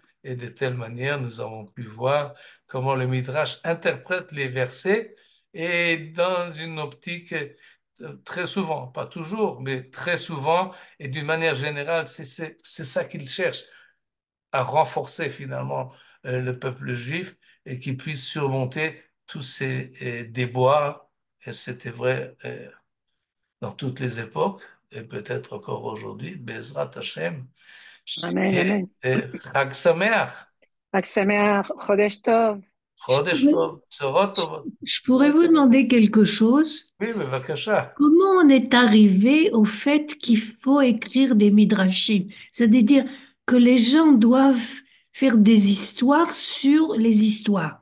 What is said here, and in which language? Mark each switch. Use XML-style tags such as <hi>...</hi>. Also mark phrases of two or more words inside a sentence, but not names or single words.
<fr>Et de telle manière, nous avons pu voir comment le Midrash interprète les versets et dans une optique très souvent, pas toujours, mais très souvent, et d'une manière générale, c'est ça qu'il cherche à renforcer finalement le peuple juif et qu'il puisse surmonter tous ces déboires. Et c'était vrai dans toutes les époques et peut-être encore aujourd'hui.</fr> <he>בעזרת השם אמן, אמן. et חג שמח, חג שמח, חודש טוב.</he> <fr>Je</fr> <he>Chodesh</he> <fr>pourrais,</fr> <he>טוב, צורות טובות.</he> <fr>je pourrais vous demander quelque chose. Oui, mais Vakasha. Comment on est arrivé au fait qu'il faut écrire des midrashim? C'est-à-dire que les gens doivent faire des histoires sur les histoires.</fr>